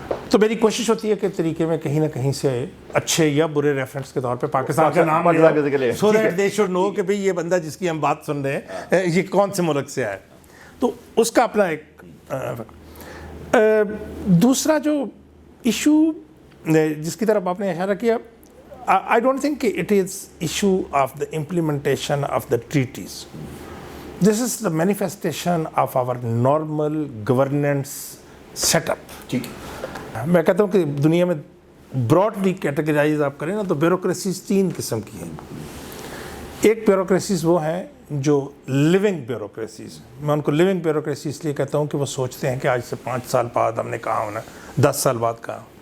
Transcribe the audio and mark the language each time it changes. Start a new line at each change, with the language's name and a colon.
Urdu: تو میری کوشش ہوتی ہے کہ طریقے میں کہیں نہ کہیں سے اچھے یا برے ریفرنس کے طور پہ پاکستان کا نام لے
English: so that they should know
Urdu: کہ بھئی یہ بندہ جس کی ہم بات سن رہے ہیں یہ کون سے ملک سے آیا ہے. تو اس کا اپنا ایک دوسرا جو ایشو جس کی طرف آپ نے اشارہ کیا,
English: I don't think it is issue of the implementation of the treaties. This is the manifestation of our normal governance setup.
Urdu: ٹھیک ہے. میں کہتا ہوں کہ دنیا میں براڈلی کیٹیگرائز آپ کریں نا تو بیوروکریسیز 3 قسم کی ہیں. ایک بیوروکریسیز وہ ہیں جو لیونگ بیوروکریسیز, میں ان کو لیونگ بیوروکریسی اس لیے کہتا ہوں کہ وہ سوچتے ہیں کہ آج سے 5 سال بعد ہم نے کہاں ہونا, 10 سال بعد کہاں.